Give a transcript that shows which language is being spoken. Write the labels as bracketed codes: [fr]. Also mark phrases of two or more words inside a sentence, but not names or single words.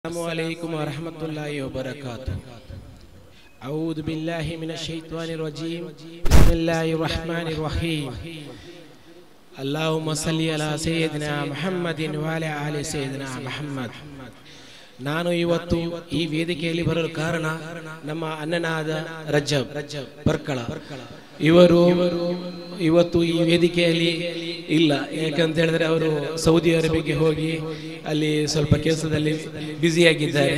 [ar] السلام عليكم ورحمة الله وبركاته. أعوذ بالله من الشيطان الرجيم. بسم الله الرحمن الرحيم. اللهم صل على سيدنا محمد وعلى آل سيدنا محمد. [kn] ನಾನು ಇವತ್ತು ಈ ವೇದಿಕೆಯಲ್ಲಿ ಬರಲು ಕಾರಣ ನಮ್ಮ ಅಣ್ಣನಾದ ರಜಬ್ ಪರ್ಕಳ ಇವರು ಇವತ್ತು ಈ ವೇದಿಕೆಯಲ್ಲಿ ಇಲ್ಲ. ಯಾಕಂತ ಹೇಳಿದ್ರೆ ಅವರು ಸೌದಿ ಅರೇಬಿಯಾಗೆ ಹೋಗಿ ಅಲ್ಲಿ ಸ್ವಲ್ಪ ಕೆಲಸದಲ್ಲಿ ಬ್ಯುಸಿಯಾಗಿದ್ದಾರೆ.